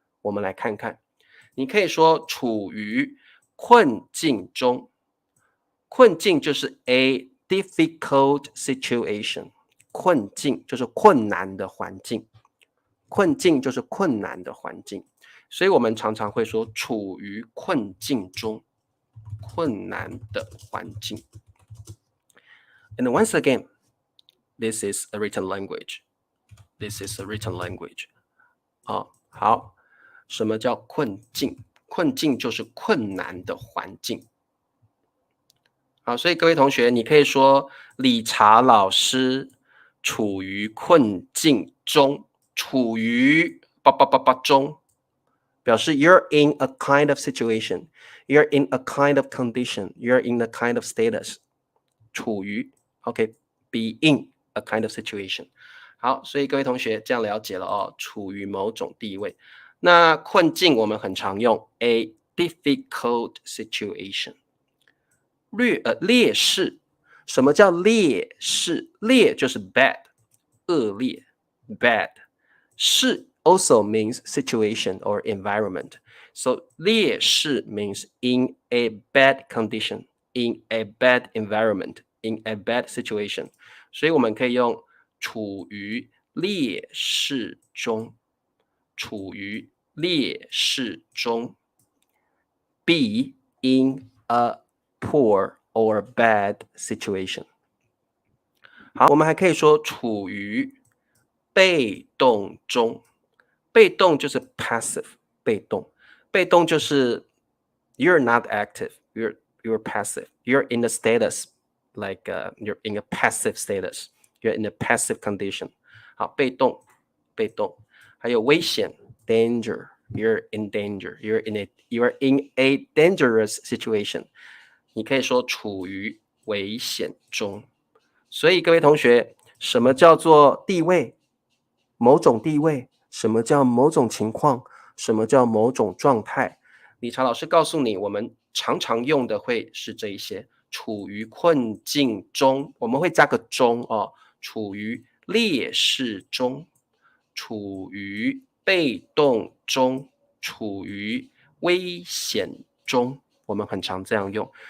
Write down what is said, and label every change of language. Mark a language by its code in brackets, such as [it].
[zh] 我们来看看，你可以说处于困境中，困境就是 [en] a difficult situation， [zh] 困境就是困难的环境，困境就是困难的环境，所以我们常常会说处于困境中，困难的环境。 [en] And once again, this is a written language. This is a written language. [zh] 好，什么叫困境？困境就是困难的环境。好，所以各位同学，你可以说理查老师处于困境中，处于中，表示 [en] you're in a kind of situation, you're in a kind of condition, you're in a kind of status. 处于 be in a kind of situation. [zh] 好，所以各位同学这样了解了哦，处于某种地位。那困境我们很常用 [en] a difficult situation。 [zh] 劣势，什么叫劣势？劣就是 bad， 恶劣 bad。 [en] 势 also means situation or environment. So 劣势 means in a bad condition, in a bad environment, in a bad situation. [zh] 所以我们可以用处于劣势中，处于劣势中。 [en] Be in a poor or bad situation. [zh] 好，我们还可以说处于被动中，被动就是 [en] passive， [zh] 被动，被动就是 [en] you're not active, you're passive, you're in a status like you're in a passive status, you're in a passive condition. [zh] 好，被动，被动，还有危险 [en] danger, you're in danger, you're in a dangerous situation. [zh] 你可以说处于危险中。所以各位同学，什么叫做地位？某种地位，什么叫某种情况？什么叫某种状态？理查老师告诉你，我们常常用的会是这一些：处于困境中，我们会加个中哦；处于劣势中，处于被动中，处于危险中，我们很常这样用。